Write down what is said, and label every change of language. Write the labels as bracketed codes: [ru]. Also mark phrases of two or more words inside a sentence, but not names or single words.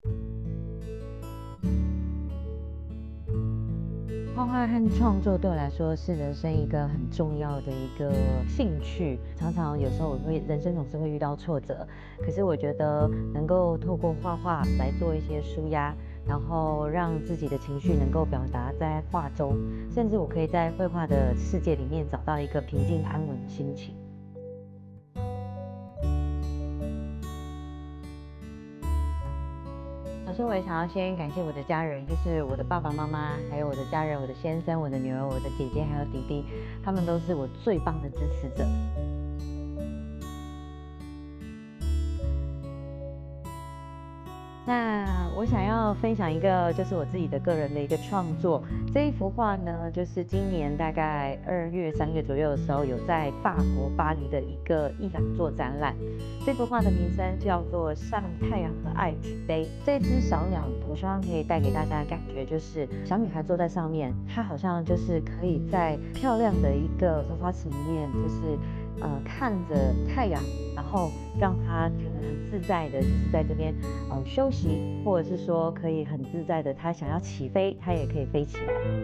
[zh] 畫畫和創作對我來說是人生一個很重要的一個興趣。常常有時候人生總是會遇到挫折，可是我覺得能夠透過畫畫來做一些抒壓，然後讓自己的情緒能夠表達在畫中，甚至我可以在繪畫的世界裡面找到一個平靜安穩的心情。首先，我也想要先感謝我的家人，就是我的爸爸媽媽，還有我的家人，我的先生、我的女兒、我的姐姐，還有弟弟，他們都是我最棒的支持者。那我想要分享一個，就是我自己的個人的一個創作。這一幅畫呢，就是今年大概2月、3月左右的時候，有在法國巴黎的一個藝廊做展覽。這幅畫的名稱叫做《向太陽和愛舉杯》。這隻小鳥，我希望可以帶給大家的感覺，就是小女孩坐在上面，她好像就是可以在漂亮的一個荷花池裡面，就是看着太陽，然後讓她覺得很自在的，就是在這邊休息，或者是說可以很自在的，她想要起飛，她也可以飛起來。